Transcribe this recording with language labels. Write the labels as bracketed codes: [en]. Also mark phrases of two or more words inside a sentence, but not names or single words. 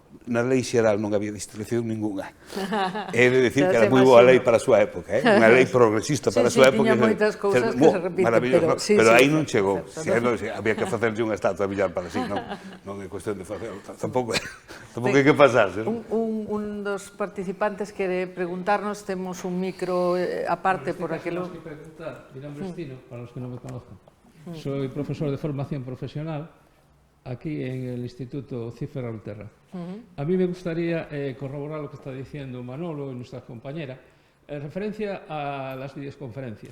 [gl] Na lei xeral non había distracción ninguna. É de decir que era moi boa lei para a súa época, unha lei progresista para a súa época. Sí, tiña moitas cousas que se repiten, pero aí non chegou. Había que facerlle unha estatua a Villar para si, non é cuestión de facerlo. Tampouco hai que pasarse. Un dos participantes quere preguntarnos, temos un micro aparte por aquilo. [es] Tenemos que preguntar, mi nombre es Tino, para los que no me conozcan. Soy profesor de formación profesional aquí en el Instituto Cifra Ulterra. A mí me gustaría corroborar lo que está diciendo Manolo y nuestra compañera en referencia a las videoconferencias.